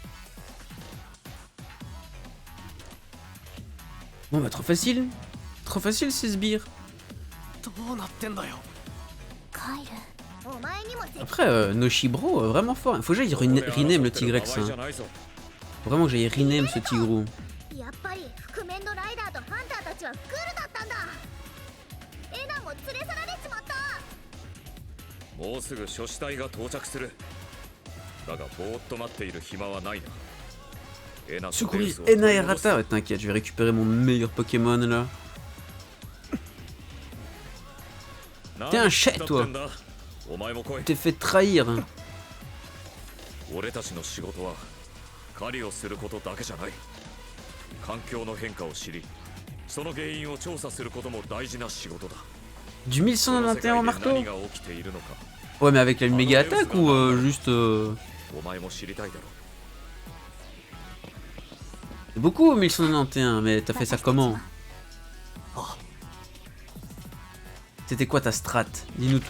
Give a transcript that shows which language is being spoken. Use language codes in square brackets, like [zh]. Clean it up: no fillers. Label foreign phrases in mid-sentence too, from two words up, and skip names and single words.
[fr] Bon bah trop facile ces sbires. Après Noshibro, vraiment fort. Il faut que j'aille rename le Tigrex. Hein. Faut vraiment que j'aille rename ce Tigrou. [ja] もうすぐ諸子隊が到着する。だがぼーっと待っている暇はないな。 [fr] Secourir Ena et Rata. Ouais, t'inquiète, je vais récupérer mon meilleur Pokémon là. T'es un chais toi. T'es fait trahir. [ja] 俺たちの仕事は狩りをすることだけじゃない。環境の変化を知り、その原因を調査することも大事な仕事だ。 [fr] Du 1191 en marteau? Ouais, mais avec la méga attaque ou juste. C'est beaucoup 1191, mais t'as fait ça comment? C'était quoi ta strat? Dis-nous tout.